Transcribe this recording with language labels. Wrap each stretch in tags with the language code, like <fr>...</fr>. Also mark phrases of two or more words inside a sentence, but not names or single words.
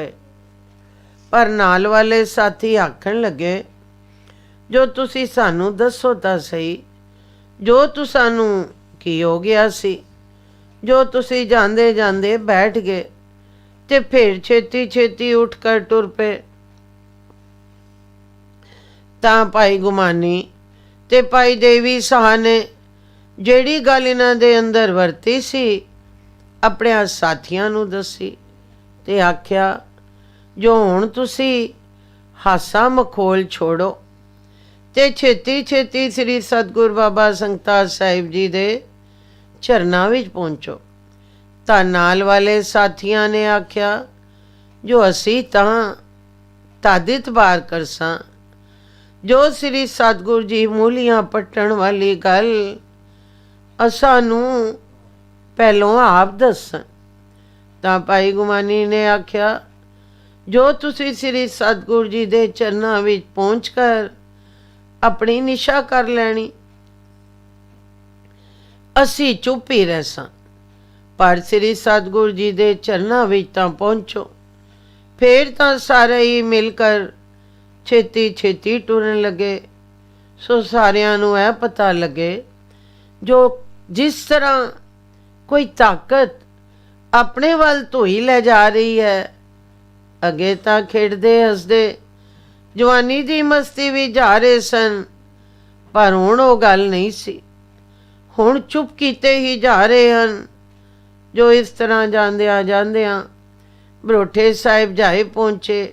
<pa>ਪਰ ਨਾਲ ਵਾਲੇ ਸਾਥੀ ਆਖਣ ਲੱਗੇ, ਜੋ ਤੁਸੀ ਸਾਨੂੰ ਦੱਸੋ ਤਾਂ ਸਹੀ, ਜੋ ਤੁਸਾਨੂੰ ਕੀ ਹੋ ਗਿਆ ਸੀ, ਜੋ ਤੁਸੀ ਜਾਂਦੇ ਜਾਂਦੇ ਬੈਠ ਗਏ ਤੇ ਫਿਰ ਛੇਤੀ ਛੇਤੀ ਉੱਠ ਕਰ ਟੁਰ ਪਏ। ਤਾਂ ਭਾਈ ਗੁਮਾਨੀ ਤੇ ਭਾਈ ਦੇਵੀ ਸਾਹ ਨੇ ਜਿਹੜੀ ਗੱਲ ਇਹਨਾਂ ਦੇ ਅੰਦਰ ਵਰਤੀ ਸੀ ਆਪਣੇ ਸਾਥੀਆਂ ਨੂੰ ਦੱਸੀ, ਤੇ ਆਖਿਆ, ਜੋ ਹੁਣ ਤੁਸੀਂ ਹਾਸਾ ਮਖੌਲ ਛੋੜੋ ਤੇ ਛੇਤੀ ਛੇਤੀ ਸ੍ਰੀ ਸਤਿਗੁਰ ਬਾਬਾ ਸੰਗਤਾ ਸਾਹਿਬ ਜੀ ਦੇ ਚਰਨਾਂ ਵਿੱਚ ਪਹੁੰਚੋ। ਤਾਂ ਨਾਲ ਵਾਲੇ ਸਾਥੀਆਂ ਨੇ ਆਖਿਆ, ਜੋ ਅਸੀਂ ਤਾਂ ਤਦ ਇਤਬਾਰ ਕਰਸਾਂ ਜੋ ਸ੍ਰੀ ਸਤਿਗੁਰ ਜੀ ਮੂਲੀਆਂ ਪੱਟਣ ਵਾਲੀ ਗੱਲ ਅਸਾਨੂੰ ਪਹਿਲੋਂ ਆਪ ਦੱਸਣ। ਤਾਂ ਭਾਈ ਗੁਮਾਨੀ ਨੇ ਆਖਿਆ, ਜੋ ਤੁਸੀ ਸ੍ਰੀ ਸਤਗੁਰੂ ਜੀ ਦੇ ਚਰਨਾਂ ਵਿਚ ਪਹੁੰਚ ਕਰ ਆਪਣੀ ਨਿਸ਼ਾ ਕਰ ਲੈਣੀ, ਅਸੀ ਚੁੱਪ ਹੀ ਰਹਿਸਾਂ, ਪਰ ਸ੍ਰੀ ਸਤਗੁਰੂ ਜੀ ਦੇ ਚਰਨਾਂ ਵਿਚ ਤਾਂ ਪਹੁੰਚੋ। ਫਿਰ ਤਾਂ ਸਾਰੇ ਹੀ ਮਿਲਕਰ ਛੇਤੀ ਛੇਤੀ ਟੁਰਨ ਲੱਗੇ। ਸੋ ਸਾਰਿਆਂ ਨੂੰ ਐ ਪਤਾ ਲੱਗੇ, ਜੋ ਜਿਸ ਤਰ੍ਹਾਂ ਕੋਈ ਤਾਕਤ ਆਪਣੇ ਵੱਲ ਧੋਈ ਲੈ ਜਾ ਰਹੀ ਹੈ। ਅੱਗੇ ਤਾਂ ਖੇਡਦੇ ਹੱਸਦੇ ਜਵਾਨੀ ਦੀ ਮਸਤੀ ਵਿੱਚ ਜਾ ਰਹੇ ਸਨ, ਪਰ ਹੁਣ ਉਹ ਗੱਲ ਨਹੀਂ ਸੀ। ਹੁਣ ਚੁੱਪ ਕੀਤੇ ਹੀ ਜਾ ਰਹੇ ਹਨ। ਜੋ ਇਸ ਤਰ੍ਹਾਂ ਜਾਂਦਿਆਂ ਜਾਂਦਿਆਂ ਬਰੋਠੇ ਸਾਹਿਬ ਜਾਏ ਪਹੁੰਚੇ।</pa>